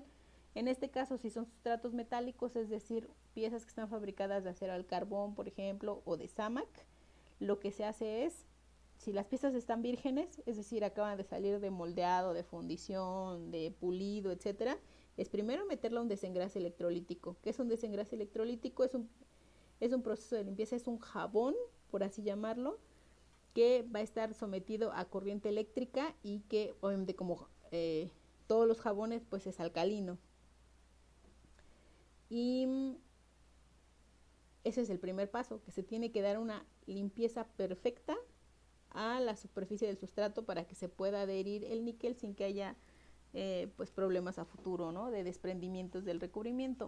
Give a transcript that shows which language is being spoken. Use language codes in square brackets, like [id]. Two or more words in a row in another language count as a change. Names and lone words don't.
[es] En este caso, si son sustratos metálicos, es decir, piezas que están fabricadas de acero al carbón, por ejemplo, o de SAMAC, lo que se hace es, si las piezas están vírgenes, es decir, acaban de salir de moldeado, de fundición, de pulido, etcétera, es primero meterla a un desengrase electrolítico. ¿Qué es un desengrase electrolítico? Es un proceso de limpieza, es un jabón, por así llamarlo, que va a estar sometido a corriente eléctrica y que, obviamente, como todos los jabones, pues es alcalino. Y ese es el primer paso, que se tiene que dar una limpieza perfecta a la superficie del sustrato para que se pueda adherir el níquel sin que haya pues problemas a futuro, ¿no?, de desprendimientos del recubrimiento.